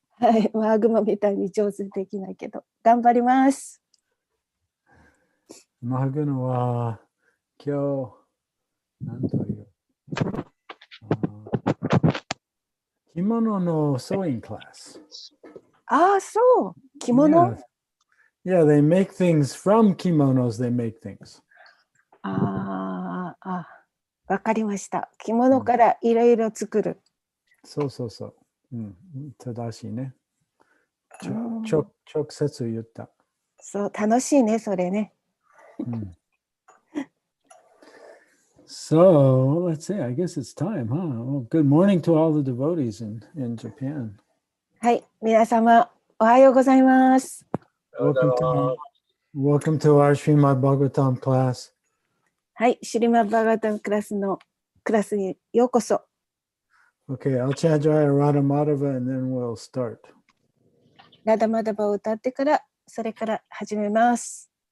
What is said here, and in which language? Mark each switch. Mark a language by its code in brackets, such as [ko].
[ja] はい、ワーグマみたいに上手できないけど、頑張ります。マグノは今日、なんという、着物の [en] sewing class。 [ja] ああ、そう、着物。 [en] Yeah, they make things from kimonos, they make things. [ja] ああ、わかりました。着物からいろいろ作る。そうそうそう。正しいね。直接言った。そう、楽しいね、それね。 [en] So, let's see, I guess it's time, huh? Well, good morning to all the devotees in Japan. [ja] はい、皆様、おはようございます。 [en] Welcome to our Srimad Bhagavatam class. [ja] はい、シュリマッバーガータンクラスにようこそ。 [en] Okay, I'll chant Jaya Radha Madhava and then we'll start. [ja] ラダマダバを歌ってから、それから始めます。